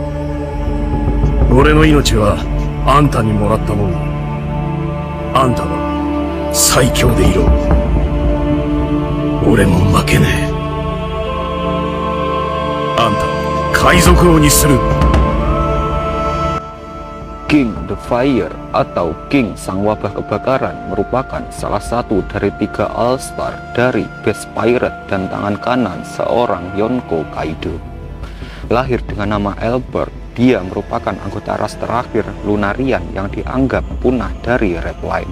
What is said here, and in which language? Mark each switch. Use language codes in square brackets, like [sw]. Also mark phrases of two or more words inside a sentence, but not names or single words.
[ja] 俺の命はあんたにもらったもんだ。あんたは最強でいろ。俺も負けねえ。あんたを海賊王にする。 [id] King the Fire atau King Sang Wabah Kebakaran merupakan salah satu dari 3 All-Star dari Best Pirate dan tangan kanan seorang Yonko Kaido. Lahir dengan nama Albert, dia merupakan anggota ras terakhir Lunarian yang dianggap punah dari Red Line.